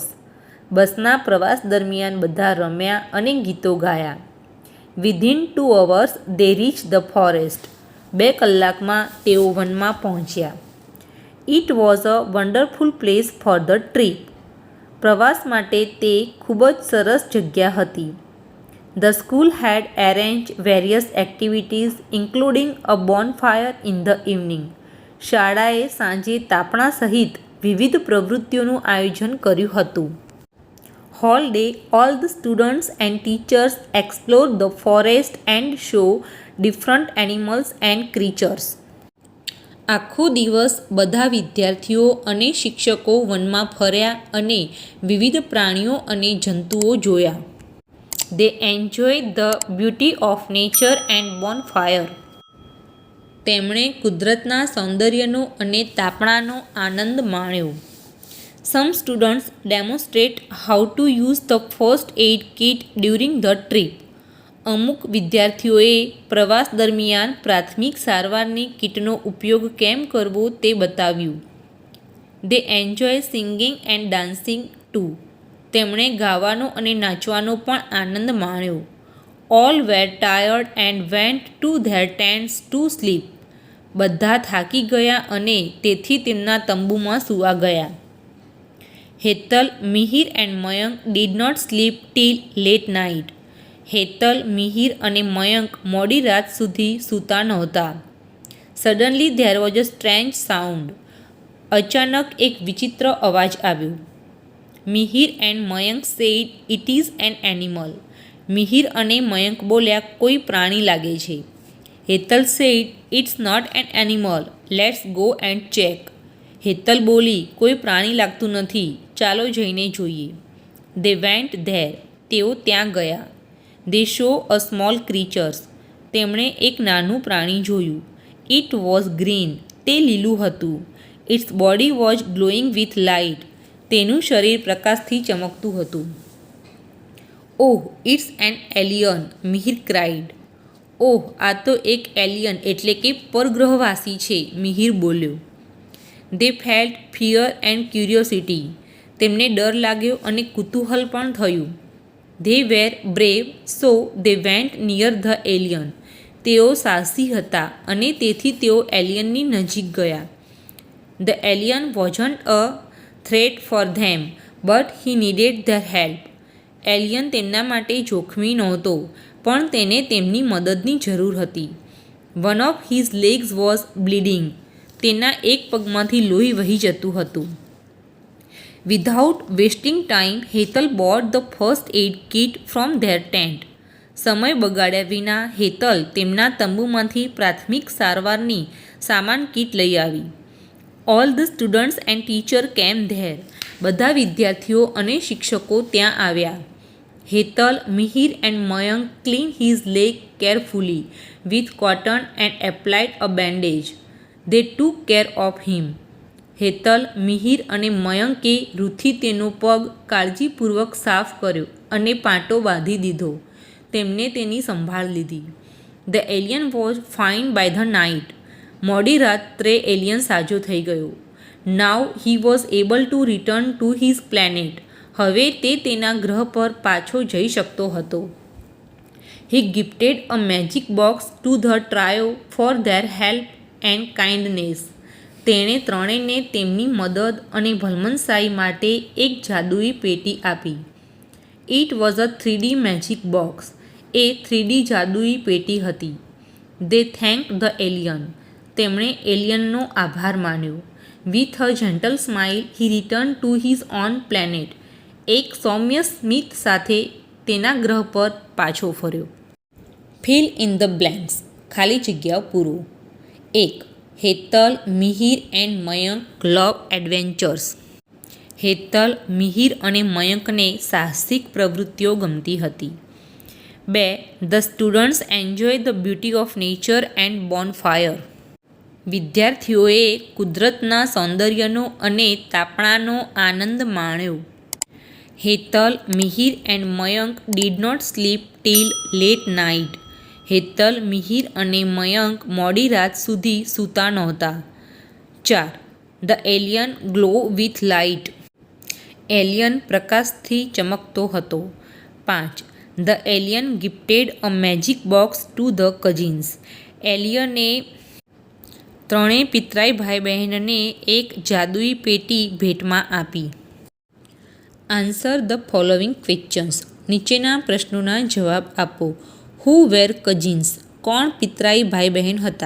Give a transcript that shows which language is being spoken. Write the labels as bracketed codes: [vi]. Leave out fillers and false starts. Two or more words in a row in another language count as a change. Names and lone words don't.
[gu] બસના પ્રવાસ દરમિયાન બધા રમ્યા અને ગીતો ગાયા. [en] within 2 hours they reach the forest. [gu] 2 કલાકમાં તેઓ વનમાં પહોંચ્યા. [en] it was a wonderful place for the trip. [gu] પ્રવાસ માટે તે ખૂબ જ સરસ જગ્યા હતી. [en] The school had arranged various activities including a bonfire in the evening. [gu] શાળાએ સાંજે તાપણા સહિત વિવિધ પ્રવૃત્તિઓનું આયોજન કર્યું હતું. [en] Whole day, all the students and teachers explored the forest and show different animals and creatures. [gu] આખો દિવસ બધા વિદ્યાર્થીઓ અને શિક્ષકો વનમાં ફર્યા અને વિવિધ પ્રાણીઓ અને જંતુઓ જોયા. [en] They enjoyed the beauty of nature and bonfire. [gu] તેમણે કુદરતના સૌંદર્યનો અને તાપણાનો આનંદ માણ્યો. [en] Some students demonstrate how to use the first aid kit during the trip. [gu] અમુક વિદ્યાર્થીઓએ પ્રવાસ દરમિયાન પ્રાથમિક સારવારની કીટનો ઉપયોગ કેમ કરવો તે બતાવ્યું. [en] They enjoy singing and dancing too. [gu] તેમણે ગાવાનો અને નાચવાનો પણ આનંદ માણ્યો. [en] All were tired and went to their tents to sleep. [gu] બધા થાકી ગયા અને તેથી તેમના તંબુમાં સૂવા ગયા. [en] હેતલ, મિહિર and મયંક did not sleep till late night. [gu] હેતલ, મિહિર અને મયંક મોડી રાત સુધી સૂતા નહોતા. [en] Suddenly there was a strange sound. [gu] અચાનક એક વિચિત્ર અવાજ આવ્યો. [en] મિહિર and મયંક said it is an animal. [gu] મિહિર અને મયંક બોલ્યા કોઈ પ્રાણી લાગે છે. [en] હેતલ said it's not an animal. Let's go and check. [gu] હેતલ બોલી કોઈ પ્રાણી લાગતું નથી, ચાલો જઈને જોઈએ. [en] They went there. [gu] તેઓ ત્યાં ગયા. [en] They show a small creatures. [gu] તેમણે એક નાનું પ્રાણી જોયું. [en] It was green. [gu] તે લીલું હતું. [en] Its body was glowing with light. [gu] તેનું શરીર પ્રકાશથી ચમકતું હતું. [en] Oh, it's an alien, મિહિર cried. [gu] ઓહ, આ તો એક એલિયન એટલે કે પરગ્રહવાસી છે, મિહિર બોલ્યો. [en] They felt fear and curiosity. [gu] તેમને ડર લાગ્યો અને કુતૂહલ પણ થયું. [en] They were brave, so they went near the alien. [gu] તેઓ સાહસી હતા અને તેથી તેઓ એલિયનની નજીક ગયા. [en] The alien wasn't a threat for them, but he needed their help. [gu] એલિયન તેમના માટે જોખમી નહોતો, પણ તેને તેમની મદદની જરૂર હતી. [en] One of his legs was bleeding. [gu] તેના એક પગમાંથી લોહી વહી જતું હતું. [en] Without wasting time, હેતલ bought the first aid kit from their tent. [gu] સમય બગાડ્યા વિના હેતલ તેમના તંબુમાંથી પ્રાથમિક સારવારની સામાન કીટ લઈ આવી. [en] All the students and teacher came there. [gu] બધા વિદ્યાર્થીઓ અને શિક્ષકો ત્યાં આવ્યા. [en] હેતલ, મિહિર and મયંક cleaned his leg carefully with cotton and applied a bandage. They took care of him. [gu] હેતલ, મિહિર અને મયંકે રૂથી તેનો પગ કાળજીપૂર્વક સાફ કર્યો અને પાટો બાંધી દીધો. તેમને તેની સંભાળ લીધી. [en] The alien was fine by the night. [gu] મોડી રાત્રે એલિયન સાજો થઈ ગયો. [en] Now he was able to return to his planet. [gu] હવે તે તેના ગ્રહ પર પાછો જઈ શકતો હતો. [en] He gifted a magic box to the trio for their help and kindness. [gu] તેણે ત્રણેયને તેમની મદદ અને ભલમનસાઈ માટે એક જાદુઈ પેટી આપી. [en] It was a 3D magic box. [gu] એ 3D જાદુઈ પેટી હતી. [en] They thanked the alien. [gu] તેમણે એલિયનનો આભાર માન્યો. [en] With a gentle smile, he returned to his own planet. [gu] એક સૌમ્ય સ્મિત સાથે તેના ગ્રહ પર પાછો ફર્યો. [en] Fill in the blanks. [gu] ખાલી જગ્યાઓ પૂરો. [en] 1. હેતલ, મિહિર and મયંક love adventures. [gu] હેતલ, મિહિર અને મયંકને સાહસિક પ્રવૃત્તિઓ ગમતી હતી. 2. [en] The students enjoy the beauty of nature and bonfire. [gu] વિદ્યાર્થીઓએ કુદરતના સૌંદર્યનો અને તાપણાનો આનંદ માણ્યો. [en] હેતલ, મિહિર and મયંક did not sleep till late night. [gu] હેતલ, મિહિર અને મયંક મોડી રાત સુધી સૂતા નહોતા. 4. [en] The alien glow with light. [gu] એલિયન પ્રકાશથી ચમકતો હતો. 5. [en] The alien gifted a magic box to the cousins. [gu] એલિયને ત્રણેય પિતરાઈ ભાઈ બહેનને એક જાદુઈ પેટી ભેટમાં આપી. [en] Answer the following questions. [gu] નીચેના પ્રશ્નોના જવાબ આપો. [en] Who were cousins? [gu] કોણ પિતરાઈ ભાઈ બહેન હતા?